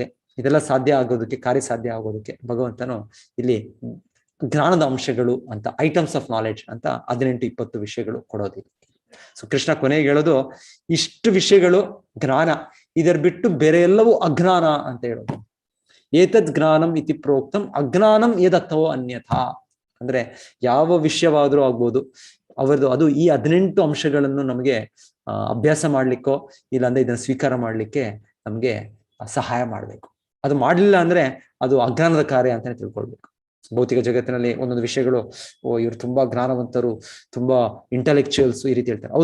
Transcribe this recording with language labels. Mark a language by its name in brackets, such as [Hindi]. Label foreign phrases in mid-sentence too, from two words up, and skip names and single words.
[Kannada] ಇದೆಲ್ಲ ಸಾಧ್ಯ ಆಗೋದಕ್ಕೆ, ಕಾರ್ಯ ಸಾಧ್ಯ ಆಗೋದಕ್ಕೆ ಭಗವಂತನು ಇಲ್ಲಿ ಜ್ಞಾನದ ಅಂಶಗಳು ಅಂತ, [English] items of knowledge [Kannada] ಅಂತ 18-20 ವಿಷಯಗಳು ಕೊಡೋದಿದೆ. ಸೊ ಕೃಷ್ಣ ಕೊನೆಗೆ ಹೇಳೋದು, ಇಷ್ಟು ವಿಷಯಗಳು ಜ್ಞಾನ, ಇದರ ಬಿಟ್ಟು ಬೇರೆ ಎಲ್ಲವೂ ಅಜ್ಞಾನ ಅಂತ ಹೇಳೋದು. [Sanskrit] ಏತದ್ ಜ್ಞಾನಂ ಇತಿ ಪ್ರೋಕ್ತಂ ಅಜ್ಞಾನಂ ಯದತ್ತೋ ಅನ್ಯಥಾ. [Kannada] ಅಂದ್ರೆ ಯಾವ ವಿಷಯವಾದ್ರೂ ಆಗ್ಬೋದು ಅವರದು, ಅದು ಈ 18 ಅಂಶಗಳನ್ನು ನಮಗೆ ಅಭ್ಯಾಸ ಮಾಡ್ಲಿಕ್ಕೋ ಇಲ್ಲಾಂದ್ರೆ ಇದನ್ನ ಸ್ವೀಕಾರ ಮಾಡ್ಲಿಕ್ಕೆ ನಮ್ಗೆ ಸಹಾಯ ಮಾಡ್ಬೇಕು. ಅದು ಮಾಡ್ಲಿಲ್ಲ ಅಂದ್ರೆ ಅದು ಅಜ್ಞಾನದ ಕಾರ್ಯ ಅಂತಾನೆ ತಿಳ್ಕೊಳ್ಬೇಕು. ಭೌತಿಕ ಜಗತ್ತಿನಲ್ಲಿ ಒಂದೊಂದು ವಿಷಯಗಳು, ಇವ್ರು ತುಂಬಾ ಜ್ಞಾನವಂತರು, ತುಂಬಾ ಇಂಟೆಲೆಕ್ಚುಯಲ್ಸ್ ಈ ರೀತಿ ಹೇಳ್ತಾರೆ.